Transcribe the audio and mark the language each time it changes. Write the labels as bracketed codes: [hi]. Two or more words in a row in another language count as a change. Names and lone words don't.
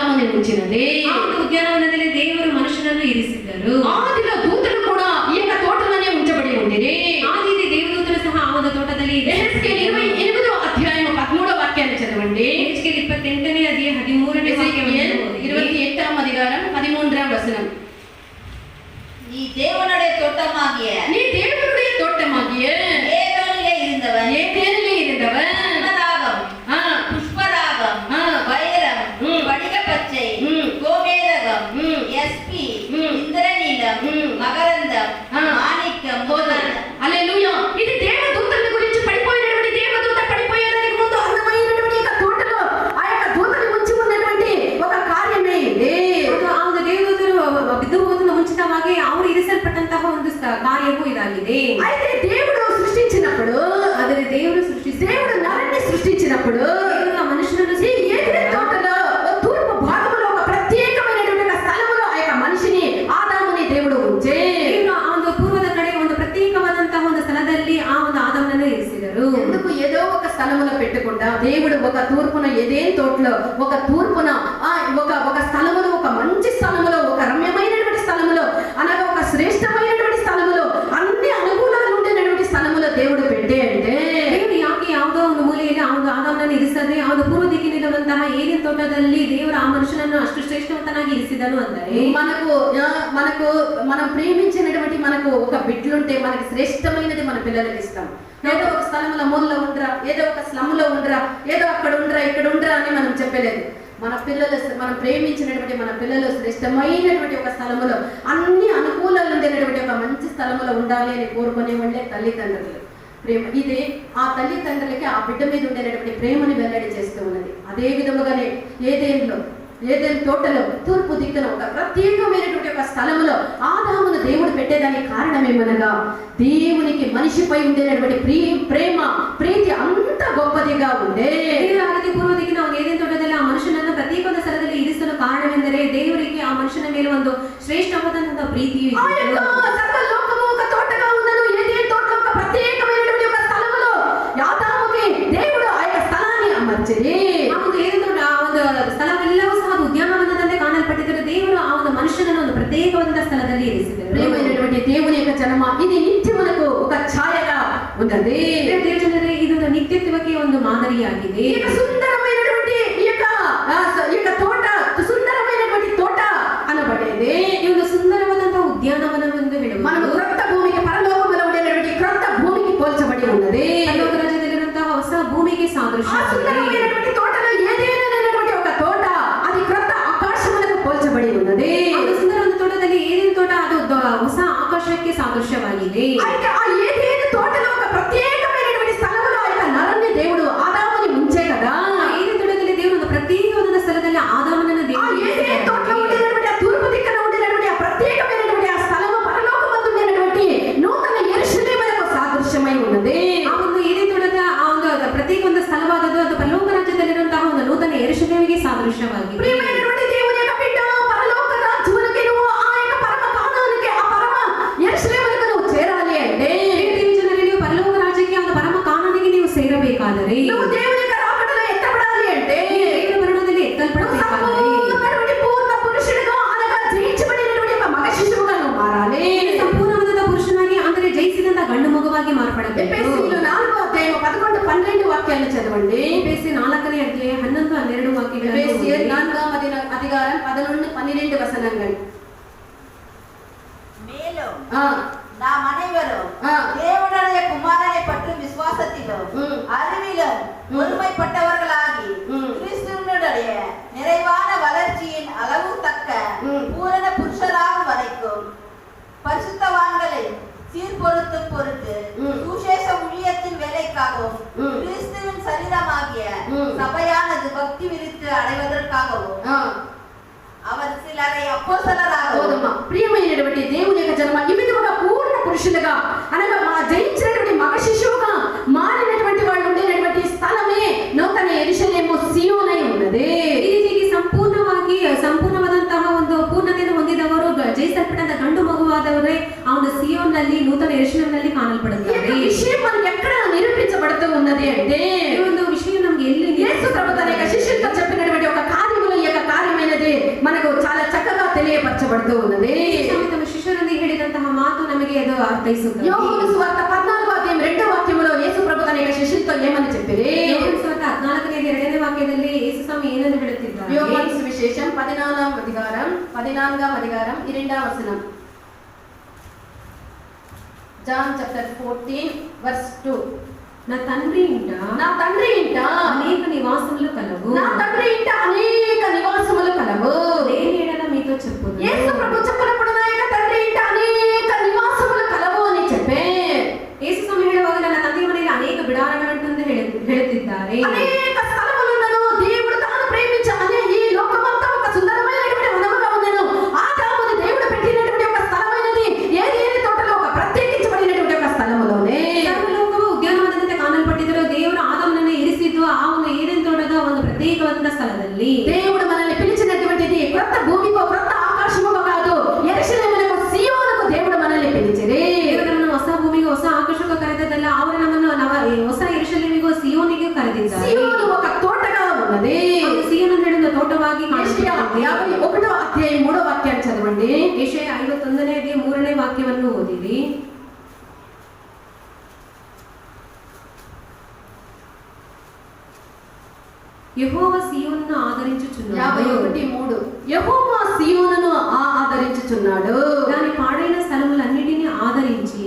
[te] ఉంచినది. [kn] ఆ ಒಂದು ఉద్యానవనದಲ್ಲಿ ದೇವರು ಮನುಷ್ಯನನ್ನು ಇರಿಸಿದ್ದರು. [te] ఆదిలో దూతలు కూడా ఈ యొక్క తోటలోనే ఉంచబడి ఉండిరి. [kn] ಆದಿಯಲ್ಲಿ ದೇವದೂತರು ಸಹ ಆ ಒಂದು ತೋಟದಲ್ಲಿ [te] యెహెజ్కేలు 28వ అధ్యాయం 13వ వాక్యాన్ని చదవండి. [kn] ಯೆಹೆಜ್ಕೇಲ 28ನೇ ಅಧ್ಯಾಯ 13ನೇ ವಾಕ್ಯವನ್ನು ಓದಿ. [te] 28వ అధికారం 13వ వచనం. [ta] நீ தேவனுடைய தோட்டமாகிய நீ தேவனுடைய தோட்டமாகிய ஏதோனிலே இருந்தவன் ஏதேனிலே இருந்தவன் பத்மராகம் ஆ, புஷ்பராகம் வைரம் படிக பச்சை கோமேதகம் எஸ்பி இந்திரநீலம் மகரந்தம் మాణిక్యం [te] పోదాం. హల్లెలూయా. ఇది దేవదూతల గురించి పడిపోయినటువంటి దేవదూత పడిపోయేదానికి ముందు అందమైనటువంటి యొక్క తోటలో ఆ యొక్క దూతని ఉంచి ఉన్నటువంటి ఒక కార్యమే ఇది. [kn] ಆ ಒಂದು ದೇವದೂತರು ಬಿದ್ದು ಹೋದನ್ನು ಮುಂಚಿತವಾಗಿ ಅವರು ಇರಿಸಲ್ಪಟ್ಟಂತಹ ಒಂದು ಕಾರ್ಯವೂ ಇದಾಗಿದೆ. [te] అయితే దేవుడు సృష్టించినప్పుడు [kn] ಆದರೆ ದೇವರು ಸೃಷ್ಟಿಸಿ [te] దేవుడు నరుని సృష్టించినప్పుడు [kn] ದೇವರು ಆ ಮನುಷ್ಯನನ್ನು [te] ఈ ఏదెన్ తోటలో తూర్పు భాగంలో ఒక ప్రత్యేకమైనటువంటి ఒక స్థలములో ఆ యొక్క మనిషిని ఆదాముని దేవుడు ఉంచే. [kn] ದೇವರು ಆ ಒಂದು ಪೂರ್ವದ ಕಡೆ ಒಂದು ಪ್ರತ್యేಕವಾದಂತಹ ಒಂದು ಸ್ಥಳದಲ್ಲಿ ಆ ಒಂದು ಆದಮನನ್ನು ಇರಿಸಿದರು. [te] ఎందుకు ఏదో ఒక స్థలములో పెట్టకుండా దేవుడు ఒక తూర్పున ఏదేన్ తోటలో ఒక తూర్పున ఒక స్థలములో ఒక మంచి స్థలములో ఒక రమ్యమైనటువంటి స్థలములో అనగా ఒక శ్రేష్టమైనటువంటి స్థలములో అన్ని అనుకూలాలు ఉండేటువంటి స్థలములో దేవుడు పెట్టే అంటే [kn] ದೇವರು ಯಾಕೆ ಯಾವುದೋ ಒಂದು ಮೂಲೆಯಲ್ಲಿ ಆ ಒಂದು ಆದಮನನ್ನು ಇರಿಸದೆ ಆ ಒಂದು ಪೂರ್ವ ದಿಕ್ಕಿನಲ್ಲಿರುವಂತಹ ಏದೇನ್ ತೋಟದಲ್ಲಿ ದೇವರು ಆ ಮನುಷ್ಯನನ್ನು ಅಷ್ಟು ಶ್ರೇಷ್ಠವಂತನಾಗಿ ಇರಿಸಿದನು ಅಂದರೆ [te] మనకు మనం ప్రేమించినటువంటి మనకు ఒక బిడ్డలుంటే మనకి శ్రేష్టమైనది మన పిల్లలకి ఇస్తాం. ఏదో ఒక స్థలంలో మూలలో ఉండరా, ఏదో ఒక స్లమ్లో ఉండరా, ఏదో అక్కడ ఉండరా ఇక్కడ ఉండరా అని మనం చెప్పలేదు. మన పిల్లలు మనం ప్రేమించినటువంటి మన పిల్లలు శ్రేష్టమైనటువంటి ఒక స్థలములో అన్ని అనుకూలాలు ఉండేటటువంటి ఒక మంచి స్థలములో ఉండాలి అని కోరుకునే వాళ్ళే తల్లిదండ్రులు. ప్రేమ ఇది ఆ తల్లిదండ్రులకి ఆ బిడ్డ మీద ఉండేటటువంటి ప్రేమని వెల్లడి చేస్తూ ఉన్నది. అదే విధముగానే ఏదేన్ తోటలో తూర్పు దిక్కున ఒక ప్రత్యేకమైనటువంటి ఒక స్థలములో ఆదామును దేవుడు పెట్టేదానికి కారణమేమనగా దేవునికి మనిషిపై ఉండేటటువంటి ప్రేమ ప్రీతి అంత గొప్పదిగా ఉండే. [kn] ದೇವರ ಆದಿ ಪೂರ್ವ ದಿಕ್ಕಿನ ಒಂದು ಏದೇನ್ ತೋಟದಲ್ಲಿ ಆ ಮನುಷ್ಯನನ್ನು ಪ್ರತ್ಯೇಕ ಸ್ಥಳದಲ್ಲಿ ಇರಿಸಲು ಕಾರಣವೆಂದರೆ ದೇವರಿಗೆ ಆ ಮನುಷ್ಯನ ಮೇಲೆ ಒಂದು ಶ್ರೇಷ್ಠವಾದಂತಹ ಪ್ರೀತಿಯು [te] ఆ యొక్క సర్వలోకము ఒక తోటగా ఉన్నను. ఏదేన్ తోటలో ఒక ప్రత్యేకమైనటువంటి ఒక స్థలములో ఆదాముకి దేవుడు ఆ యొక్క స్థలాన్ని అమర్చిరి. [kn] ಆ ಒಂದು ಏದೇನ್ ತೋಟ ಆ ಒಂದು ಸ್ಥಳವೆಲ್ಲವೂ ಸಹ ಅದು ಉದ್ಯಾನವನದಂತೆ ಕಾಣಲ್ಪಟ್ಟಿದ್ದರೆ ದೇವರು ಆ ಒಂದು ಮನುಷ್ಯನನ್ನು ಒಂದು ಪ್ರತ್ಯೇಕವಾದಂತಹ ಸ್ಥಳದಲ್ಲಿ ಇರಿಸಿದರು. [te] ప్రియమైనటువంటి దేవుని యొక్క జనమ ఇది నిత్యమునకు ఒక ఛాయగా ఉన్నది. [kn] ದೇವಜನರೇ ಇದು ನಿತ್ಯತ್ವಕ್ಕೆ ಒಂದು ಮಾದರಿಯಾಗಿದೆ. [te] ఈ యొక్క సుందరమైనటువంటి ఈ యొక్క తోట సుందరమైనటువంటి తోట అనబడేది. [kn] ಈ ಒಂದು ಸುಂದರವಾದಂತಹ ಉದ್ಯಾನವನವೆಂದು [te] మనము [kn] ಹೇಳುವುದು [te] క్రొత్త భూమికి పరలోకములో ఉండేటువంటి క్రొత్త భూమికి పోల్చబడి ఉన్నది. [kn] ಪರಲೋಕ ರಾಜ್ಯದಲ್ಲಿರುವಂತಹ ಹೊಸ ಭೂಮಿಗೆ ఆ ಸಾದೃಶ್ಯವಾಗಿದೆ. [te] సుందరమైనటువంటి తోటలో ఏదేనైనటువంటి ఒక తోట అది క్రొత్త ఆకాశములకు పోల్చబడి ఉన్నది. [kn] ಆ ಒಂದು ಸುಂದರವಾದ ತೋಟದಲ್ಲಿ ಏನೇನು ತೋಟ ಅದು ಹೊಸ ಆಕಾಶಕ್ಕೆ ಸಾದೃಶ್ಯವಾಗಿದೆ. [te] అయితే ఆ ఏదేను తోటలో ఒక ప్రత్యేకమైనటువంటి స్థలములో ఆ యొక్క నరుని దేవుడు ఆదాముని ఉంచే కదా. [kn] ಆ ಏನೇನು ತೋಟದಲ್ಲಿ ದೇವರು ಒಂದು ಪ್ರತ್ಯೇಕವಾದ ಸ್ಥಳದಲ್ಲಿ ಆದಾಮನನ್ನು ఆ ದೇವರು [te] ఏదేను తోటలో [kn] ಇರಿಸಿದ್ದಾನೆ. [te] ఉండేటువంటి ఆ తూర్పు దిక్కున ఉండేటువంటి ఆ ప్రత్యేకమైనటువంటి ఆ స్థలము పరలోకమందు ఉండేటువంటి నూతన యెరూషలేమునకు సాదృశ్యమై ఉన్నది. [kn] ಆ ಒಂದು ಏನೇನು ತೋಟದ ಆ ಒಂದು ಪ್ರತ್ಯೇಕ ಒಂದು ಸ್ಥಳವಾದದ್ದು ಅದು ಪರಲೋಕ ರಾಜ್ಯದಲ್ಲಿರುವಂತಹ ಒಂದು ನೂತನ ಯೆರೂಷಲೇಮಿಗೆ ಸಾದೃಶ್ಯವಾಗಿದೆ. [te] ప్రియమైనటువంటి దేవుని యొక్క బిడ్డ పరలోక రాజ్యమునకి నువ్వు ఆ యొక్క పరమ కానానికి ఆ పరమ యెరూషలేమునకు నువ్వు చేరాలి అంటే [kn] ದೇವಜನರೇ, ನೀವು ಪರಲೋಕ ರಾಜ್ಯಕ್ಕೆ ಒಂದು ಪರಮ ಕಾನೂನಿಗೆ ನೀವು ಸೇರಬೇಕಾದರೆ [te] నువ్వు దేవుని యొక్క రాకడలో ఎత్తబడాలి అంటే [kn] ದೇವರ ಮರಣದಲ್ಲಿ ಎತ್ತಲ್ಪಡಬೇಕಾದರೆ [te] సంపూర్ణమైనటువంటి పూర్ణ పురుషుడిగా అనగా జయించబడినటువంటి ఒక మగ శిశువుగా నువ్వు మారాలి. [kn] ಸಂಪೂರ್ಣವಾದ ಪುರುಷನಾಗಿ ಅಂದರೆ ಜಯಿಸಿದಂತ ಗಂಡು ಮಗುವಾಗಿ ಮಾರ್ಪಡಬೇಕು. [te] ఎఫెసీయులు 4వ అధ్యాయం 11 12 వాక్యాలను చదవండి. [kn] ಎಫೆಸಿ 4ನೇ ಅಧ್ಯಾಯ 11 12 ವಾಕ್ಯಗಳನ್ನು [te] ఎఫెసీయులు [kn] ಓದಿರಿ. [te] 4వ అధికారం 11 12 వచనங்கள். [ta] மேலும் ఆ நாம் அனைவரும் ஆ. தேவனுடைய குமாரனை பற்றும் விசுவாசத்திலும் ம். அறிவிலும் ஒருமைப்பட்டவர்களாகி ம். கிறிஸ்துவனுடைய நிறைவான வளர்ச்சியின் அளவு தக்க ம். பூரண புருஷராகும் வரைக்கும் பரிசுத்தவான்களை சீர்பொருத்தும் பொருட்டு ம். சுசேஷ ஊழியத்தின் வேலைக்காகவும் ம். கிறிஸ்துவின் சரீரமாகிய ம். சபையானது பக்தி விருத்து அடைவதற்காகவும் ఆ அவர் சிலரை அப்போஸ்தலராகவும் [te] పోదమ్మా. ప్రియమైనటువంటి దేవుని యొక్క జన్మ ఈ విధముగా పూర్ణ పురుషులుగా అనగా మా జయించినటువంటి మగ శిశువుగా మారినటువంటి వాళ్ళు ఉండేటటువంటి స్థలమే నూతన యెరూషలేము సియోనై ఉన్నది. [kn] ಈ ರೀತಿಯಾಗಿ ಸಂಪೂರ್ಣವಾದಂತಹ ಒಂದು ಪೂರ್ಣತೆಯನ್ನು ಹೊಂದಿದವರು ಜಯಿಸಲ್ಪಟ್ಟಂತ ಗಂಡು ಮಗುವಾದವರೇ ಆ ಒಂದು ಸಿಯೋನ್ನಲ್ಲಿ ನೂತನ ಯೆರೂಷಲೇಮಿನಲ್ಲಿ [te] ఈ యొక్క [kn] ಕಾಣಲ್ಪಡುತ್ತಾರೆ. [te] విషయం మనకి ఎక్కడ నిరూపించబడుతూ ఉన్నది అంటే [kn] ಈ ಒಂದು ವಿಷಯ ನಮಗೆ ಎಲ್ಲಿ [te] యేసు ప్రభు తన యొక్క శిష్యులతో చెప్పినటువంటి ఒక కార్యములో ఈ యొక్క కార్యమైనది మనకు చాలా చక్కగా తెలియపరచబడుతూ ఉన్నది. [kn] ಸ್ವಾಮಿ ತಮ್ಮ ಶಿಷ್ಯರೊಂದಿಗೆ ಹೇಳಿದಂತಹ ಮಾತು ನಮಗೆ ಅದು ಅರ್ಥೈಸುತ್ತದೆ. [te] యోహాను సువార్త 14వ అధ్యాయం 2వ వాక్యములో యేసు ప్రభు తన యొక్క శిష్యులతో ఏమని చెప్పిరి? [kn] ಯೋಹಾನ ಸುವಾರ್ತೆ 14ನೇ 2ನೇ ವಾಕ್ಯದಲ್ಲಿ ಯೇಸು ಸ್ವಾಮಿ ಏನನ್ನು ಹೇಳುತ್ತಿದ್ದಾರೆ? [te] యోహాను సువిశేషం 14వ అధికారం 2వ వచనం. [en] John chapter 14 verse 2. [te] నా తండ్రి ఇంట అనేక నివాసములు కలవు. నా తండ్రి ఇంట అనేక నివాసములు కలవు. దేని ఎడల మీతో చెప్పుదు. యేసు ప్రభు చెప్పినప్పుడు నా యొక్క తండ్రి ఇంట అనేక నివాసములు కలవు అని చెప్పే [kn] ಯೇಸು ಸ್ವಾಮಿ ಹೇಳುವಾಗ ನನ್ನ ತಂದೆಯ ಮನೆಯಲ್ಲಿ ಅನೇಕ ಬಿಡಾರಗಳುಂಟೆಂದು ಹೇಳುತ್ತಿದ್ದಾರೆ. [te] అనేక స్థలములున్నను. దేవుడు తాను ప్రేమించమనే ఈ లోకమంతా ఒక సుందరమైనటువంటి వనముగా ఉన్నను. ఆదాముని దేవుడు పెట్టినటువంటి ఒక స్థలమైనది ఏదేని తోటలో ఒక ప్రత్యేకించబడినటువంటి ఒక స్థలములోనే. [kn] ಸರ್ವಲೋಕವು ಉದ್ಯಾನವನದಂತೆ ಕಾಣಲ್ಪಟ್ಟಿದ್ದರೂ ದೇವರು ಆದಾಮನನ್ನು ಇರಿಸಿದ್ದು ಆ ಒಂದು ಏದೆನ್ ತೋಟದ ಒಂದು ಪ್ರತ್ಯೇಕವಾದ ಸ್ಥಳದಲ್ಲಿ. [te] దేవుడు మనల్ని పిలిచినటువంటిది క్రొత్త భూమికో క్రొత్త ఆకాశముకో కాదు, యెరూషలేమునకు సియోనుకు దేవుడు మనల్ని పిలిచిరి. [kn] ದೇವರು ನಮ್ಮನ್ನು ಹೊಸ ಭೂಮಿಗೆ ಹೊಸ ಆಕಾಶಕ್ಕೆ ಕರೆದದ್ದಲ್ಲ, ಅವರು ನಮ್ಮನ್ನು ಹೊಸ ಯೆರೂಷಲೇಮಿಗೂ ಸಿಯೋನಿಗೆ ಕರೆದಿದ್ದಾರೆ. [te] సియోను ఒక తోటగా ఉన్నది. [kn] ಸಿಯೋನ್ ಅನ್ನುವ ತೋಟವಾಗಿ [te] ಯೆಶಯಾ 51వ అధ్యాయం 3వ వాక్యాన్ని చదవండి. [kn] ಯೆಶಯ 51ನೇ ಅಧ್ಯಾಯ 3ನೇ ವಾಕ್ಯವನ್ನು ಓದಿರಿ. [te] యెహోవా సియోనును ఆదరించుచున్నాడు. 51:3 యెహోవా సియోనును ఆదరించుచున్నాడు. దాని పాడైన స్థలములన్నిటిని ఆదరించి